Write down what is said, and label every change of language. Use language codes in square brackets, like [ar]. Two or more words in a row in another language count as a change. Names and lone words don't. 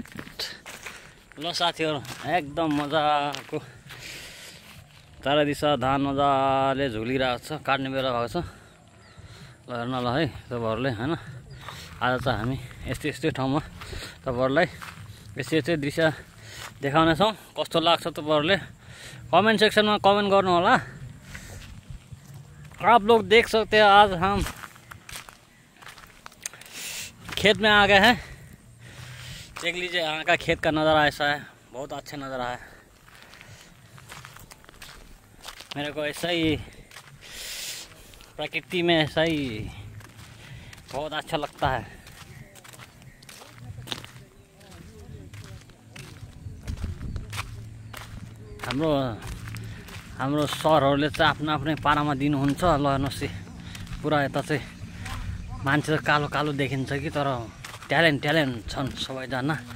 [ne] ल साथीहरू एकदम मजाको चारै दिशा धान मजाले झुलिरहेको छ, काट्ने बेला भएको छ। ल हेर्न ल है तपाईँहरूले होइन। आज चाहिँ हामी यस्तै ठाउँमा तपाईँहरूलाई यस्तै दृश्य देखाउनेछौँ। कस्तो लाग्छ तपाईँहरूले [en] comment section [ne] में कमेंट गर्नु होला। [hi] आप लोग देख सकते हैं आज हम खेत में आ गए हैं। देख लीजिए यहाँ का खेत का नज़ारा ऐसा है, बहुत अच्छा नज़ारा है। मेरे को ऐसा ही प्रकृति में ऐसा ही बहुत अच्छा लगता है। [ne] हाम्रो सरहरूले चाहिँ आफ्नो आफ्नै पारामा दिनुहुन्छ। ल हेर्नुहोस् पुरा यता चाहिँ मान्छे त कालो कालो देखिन्छ कि, तर ट्यालेन्ट छन् सबैजना।